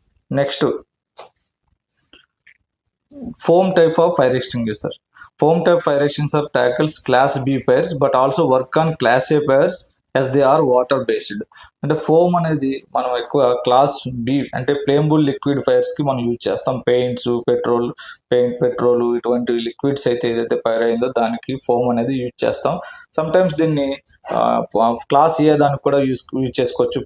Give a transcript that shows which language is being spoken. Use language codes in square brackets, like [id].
[en] Next foam type of fire extinguisher. Foam type fire extinguisher tackles class B fires but also work on class A fires as they are water based. [te] అంటే foam అనేది మనం ఎక్కువ class B అంటే flammable liquid fires కి మనం use చేస్తాం. Paints, petrol ఇటువంటి liquids అయితే ఏదైతే ఫైర్ అయిందో దానికి ఫోమ్ అనేది యూజ్ చేస్తాం. [en] sometimes [te] దీన్ని క్లాస్ ఏ దానికి కూడా యూజ్ చేసుకోవచ్చు.